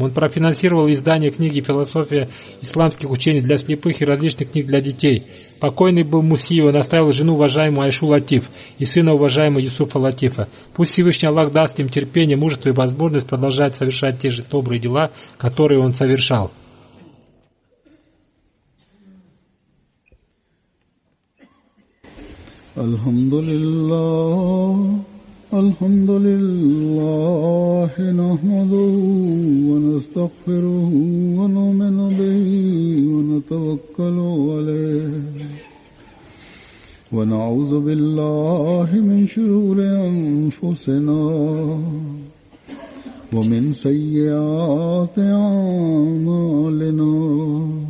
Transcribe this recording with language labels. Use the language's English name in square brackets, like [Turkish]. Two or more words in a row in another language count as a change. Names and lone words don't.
[Russian] Он профинансировал издание книги «Философия исламских учений для слепых» и различных книг для детей. Покойный был Муси, он оставил жену уважаемую Айшу Латиф и сына уважаемого Юсуфа Латифа. Пусть Всевышний Аллах даст им терпение, мужество и возможность продолжать совершать те же добрые дела, которые он совершал. [Arabic] الحمد لله، نحمده ونستغفره و نؤمن به ونتوكل عليه ونعوذ بالله من شرور أنفسنا ومن سيئات أعمالنا.